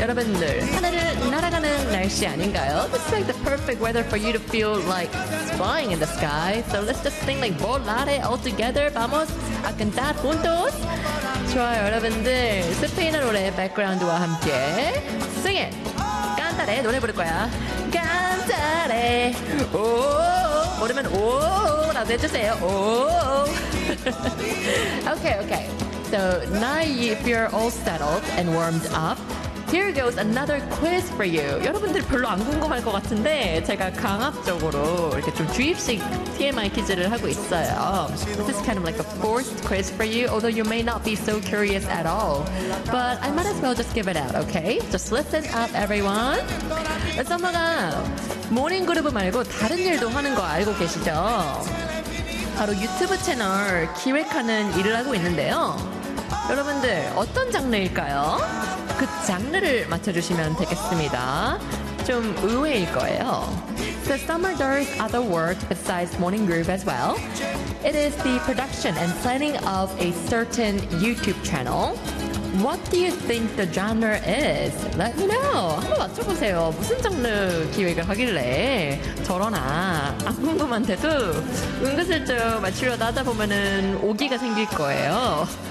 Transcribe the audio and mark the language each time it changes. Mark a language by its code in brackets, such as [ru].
[ko] 여러분들, 하늘을 날아가는 날씨 아닌가요? [en] This is like the perfect weather for you to feel like flying in the sky. So let's just sing like volare all together. [es] Vamos a cantar juntos. [ko] 좋아요, 여러분들. 스페인어 노래 백그라운드와 함께. [en] Sing it. [ko] Cantare. 노래 부를 거야. Cantare. [en] Oh. [ko] 모르면 [en] oh. Okay, okay. So now if you're all settled and warmed up, here goes another quiz for you. [ko] 여러분들 별로 안 궁금할 것 같은데 제가 강압적으로 이렇게 좀 주입식 TMI 퀴즈를 하고 있어요. [en] This is kind of like a forced quiz for you, although you may not be so curious at all. But I might as well just give it out, okay? Just listen up, everyone. [ko] 썸머가 모닝 그룹 말고 다른 일도 하는 거 알고 계시죠? 바로 유튜브 채널 기획하는 일을 하고 있는데요. 여러분들 어떤 장르일까요? 그 장르를 맞춰주시면 되겠습니다. 좀 의외일 거예요. [en] The Summer does other work besides Morning Groove as well. It is the production and planning of a certain YouTube channel. What do you think the genre is? Let me know. [ko] 한번 맞춰보세요. 무슨 장르 기획을 하길래 저러나. 안 궁금한데도 은근슬쩍 맞추려다 하다 보면은 오기가 생길 거예요.